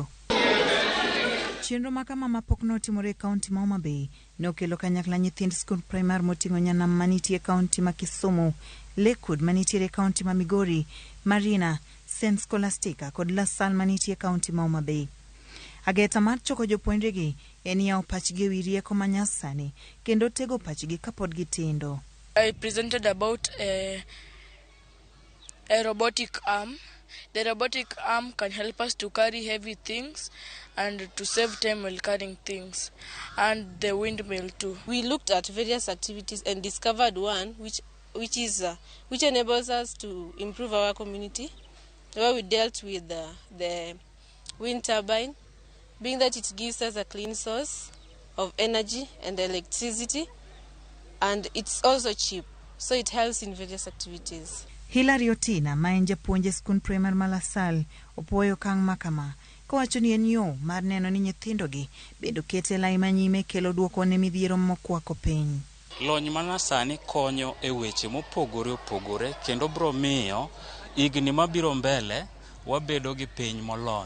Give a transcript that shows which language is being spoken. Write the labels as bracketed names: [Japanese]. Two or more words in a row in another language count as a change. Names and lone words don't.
[Luo (Kenya and Tanzania)] Chenro ma kama mapok notimore e kaunti ma Homa Bay nokelo kanyakla nyithind skund primar moting'o nyanam manitie kaunti ma Kisumu, Lakewood manitiere kaunti ma Migori, Marina, St. Scholastica kod La Salle manitie kaunti ma Homa Bay. Ageta mar choko jopuonjregi en yawo pachgi e wi rieko manyasani kendo tego pachgi kapod gitindo. [English] I presented about a robotic arm. The robotic arm can help us to carry heavy things and to save time while carrying things, and the windmill too. We looked at various activities and discovered one which enables us to improve our community, where we dealt with the wind turbine, being that it gives us a clean source of energy and electricity, and it's also cheap, so it helps in various activities. [Luo (Kenya and Tanzania)] Hilary Otina ma en japuonj skund primar ma La Salle opuoyo kang' makama kowacho ni en yo mar neno ni nyithindogi bedo kete lai manyime kelo duoko ne midhiero mokwako piny. Lony manasani konyo e weche mopogore opogore kendo bro miyo higni mabiro mbele wabedo gi piny molony.